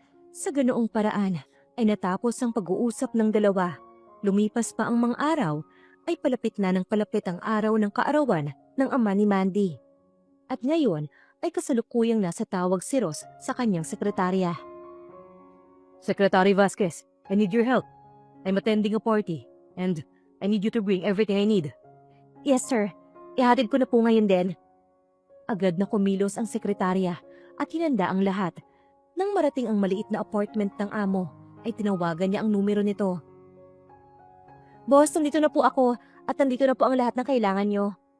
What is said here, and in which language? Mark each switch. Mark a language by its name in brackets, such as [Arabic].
[Filipino] Sa ganoong paraan ay natapos ang pag-uusap ng dalawa. Lumipas pa ang mga araw ay palapit na ng palapit ang araw ng kaarawan ng ama ni Mandy. At ngayon ay kasalukuyang nasa tawag si Ross sa kanyang sekretarya. [English] Secretary Vasquez, I need your help. I'm attending a party and I need you to bring everything I need. Yes, sir. [Filipino] Ihatid ko na po ngayon din. Agad na kumilos ang sekretarya at hinanda ang lahat. Nang marating ang maliit na apartment ng amo, ay tinawagan niya ang numero nito. Boss, nandito na po ako at nandito na po ang lahat ng kailangan niyo.